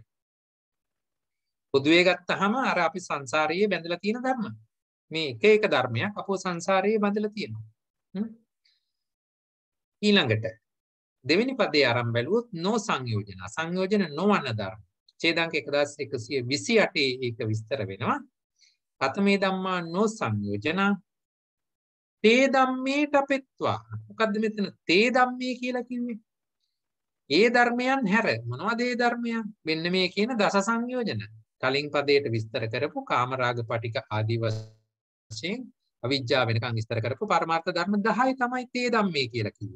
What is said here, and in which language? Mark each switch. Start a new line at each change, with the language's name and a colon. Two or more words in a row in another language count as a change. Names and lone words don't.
Sinhala: පොදුවේ ගත්තාම අර අපි සංසාරයේ බැඳලා තියෙන ධර්ම. මේ එක එක ධර්මයක් අපෝ සංසාරයේ බැඳලා තියෙනවා. ඊළඟට දෙවෙනි පදේ ආරම්භ බැලුවොත්
Pali: නෝ සංයෝජන
Sinhala: සංයෝජන නොවන ධර්ම. ඡේදාංක 1128 ඒක විස්තර වෙනවා.
Pali: කතමේ ධම්මා නෝ සංයෝජන තේ ධම්මේට අපෙත්වා.
Sinhala: මොකද්ද මෙතන
Pali: තේ ධම්මේ
Sinhala: කියලා කිව්වේ? ඒ ධර්මයන් හැර මොනවද ඒ ධර්මයන්? මෙන්න මේ කියන දස සංයෝජන. කලින් පදයට විස්තර කරපු කාමරාග පටික ආදී වශයෙන් අවිජ්ජා වෙනකන් විස්තර කරපු පරමාර්ථ ධර්ම 10 තමයි
Pali: තේ ධම්මේ
Sinhala: කියලා කිව්වේ.